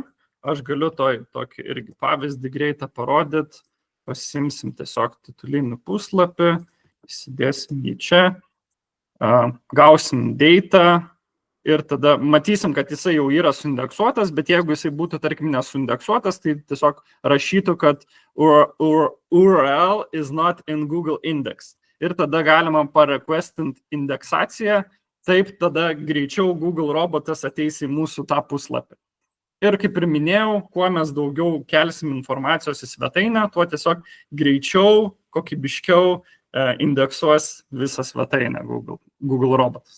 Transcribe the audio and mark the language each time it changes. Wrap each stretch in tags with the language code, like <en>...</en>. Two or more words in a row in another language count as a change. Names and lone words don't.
<lt>Aš galiu tokį irgi pavyzdį greitą parodyti. Pasimsim tiesiog titulinį puslapį, įsidėsim jį čia, gausim data ir tada matysim, kad jisai jau yra suindeksuotas, bet jeigu jisai būtų, tarkim, nesuindeksuotas, tai tiesiog rašytų, kad</lt> <en>URL is not in Google index.</en> <lt>Ir tada galima parequestinti indeksaciją, taip tada greičiau Google robotas ateis į mūsų tą puslapį. Ir kaip ir minėjau, kuo mes daugiau kelsim informacijos į svetainę, tuo tiesiog greičiau, kokybiškiau indeksuos visą svetainę Google robotas.</lt>